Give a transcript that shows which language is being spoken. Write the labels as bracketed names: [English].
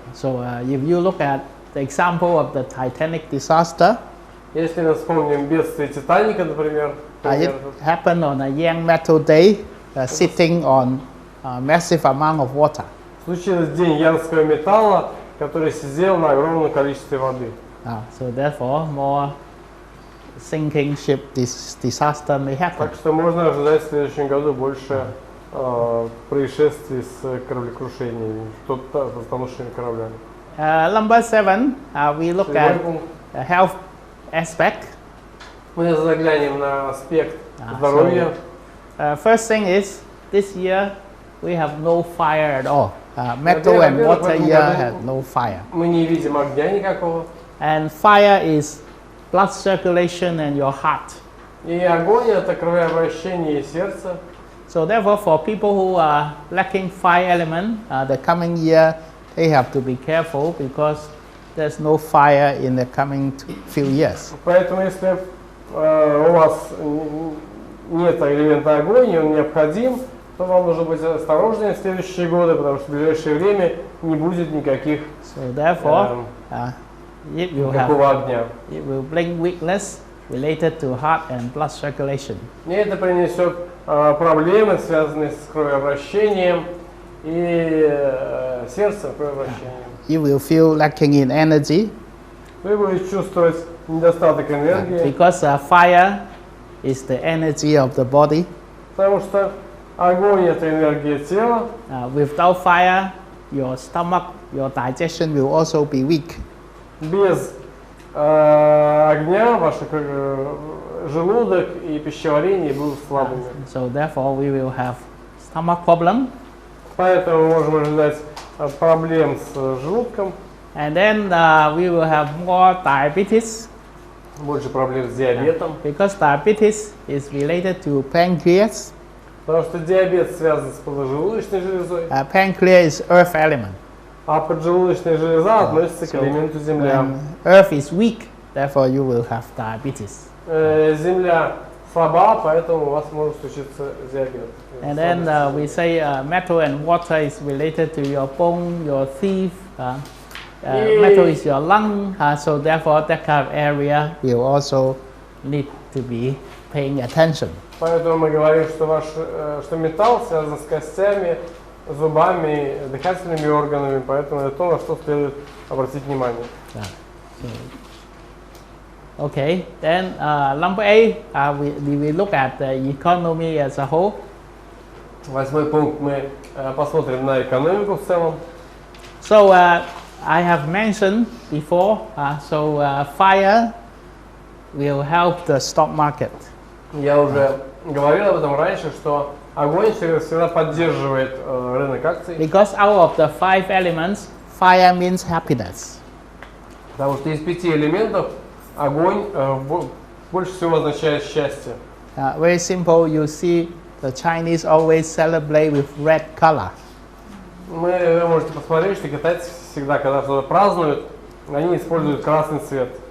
[English] So if you look at the example of the Titanic disaster, [Russian] Если мы вспомним бедствие Титаника, например, [English] it happened on a young metal day, sitting on a massive amount of water. [Russian] случилось день янского металла, который сидел на огромном количестве воды. [English] So therefore, more sinking ship disaster may happen. [Russian] Так что можно ожидать в следующем году больше происшествий с кораблекрушениями, с затонувшими кораблями. [English] Number 7, we look [Russian] Седьмой [English] at [Russian] пункт. [English] the health aspect. [Russian] Мы заглянем на аспект здоровья. [English] First thing is, this year we have no fire at all. Metal and water year have no fire. [Russian] Мы не видим огня никакого. [English] And fire is blood circulation and your heart. [Russian] И огонь это кровообращение и сердце. [English] So therefore, for people who are lacking fire element, the coming year they have to be careful because there's no fire in the coming few years. [Russian] Поэтому если у вас нет элемента огонь, и он необходим, то вам нужно быть осторожнее в следующие годы, потому что в ближайшее время не будет никаких [English] So therefore, it will [Russian] никакого огня. [English] it will bring weakness related to heart and blood circulation. [Russian] И это принесет проблемы, связанные с кровообращением и сердцем кровообращением. [English] You will feel lacking in energy [Russian] Вы будете чувствовать недостаток энергии, [English] because fire is the energy of the body. [Russian] потому что огонь это энергия тела. [English] Without fire, your stomach, your digestion will also be weak. [Russian] Без огня ваш желудок и пищеварение будут слабыми. [English] So therefore, we will have stomach problem. [Russian] Поэтому мы можем ожидать проблем с желудком, [English] And then we will have more diabetes [Russian] больше проблем с диабетом, [English] because diabetes is related to pancreas. [Russian] потому что диабет связан с поджелудочной железой, [English] Pancreas is earth element. [Russian] а поджелудочная железа относится к элементу земля. [English] When earth is weak, therefore you will have diabetes. [Russian] Земля слаба, поэтому у вас может случиться диабет. [English] And then we say metal and water is related to your bone, your teeth. Metal is your lung, so therefore that kind of area will also need to be paying attention. [Russian] Поэтому мы говорим, что металл связан с костями, зубами, дыхательными органами, поэтому это то, на что следует обратить внимание. [English] Okay, then number 8, we look at the economy as a whole. [Russian] 8 пункт мы посмотрим на экономику в целом. [English] So I have mentioned before, fire will help the stock market. [Russian] Я уже говорил об этом раньше, что огонь всегда поддерживает рынок акций. [English] Because out of the 5 elements, fire means happiness. [Russian] Потому что из 5 элементов огонь больше всего означает счастье. [English] Very simple, you see the Chinese always celebrate with red color. [Russian] Вы можете посмотреть, что китайцы всегда, когда что-то празднуют, они используют красный цвет.